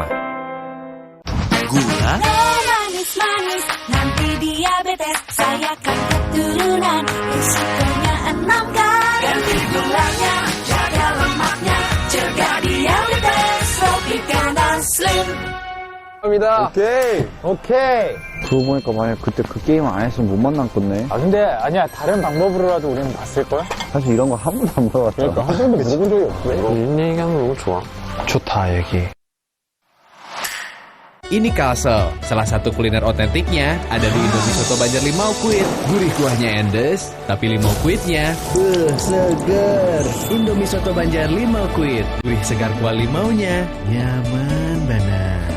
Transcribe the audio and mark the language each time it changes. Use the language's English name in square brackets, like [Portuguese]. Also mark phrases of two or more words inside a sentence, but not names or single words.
[Indonesian] Gula. Manis-manis, nanti diabetes, saya kan keturunan, risikonya 6 kali. Ganti gulanya, jaga lemaknya, cegah diabetes. Slim. [Korean] 감사합니다. 오케이. 그러고 보니까 만약 그때 그 게임 안 했으면 못 만났겠네. 아 근데 아니야, 다른 방법으로라도 우리는 봤을걸? 사실 이런 거 한 번도 안 물어봤다. 그러니까 한 번도 물어본 적이 없어. 이런 얘기하면 너무 좋아. 좋다 얘기. [Indonesian] Ini Kalsel, salah satu kuliner otentiknya ada di Indomie Soto Banjar Limau Kuit. Gurih kuahnya endes, tapi limau kuitnya seger. Indomie Soto Banjar Limau Kuit, gurih segar kuah limaunya, nyaman banget.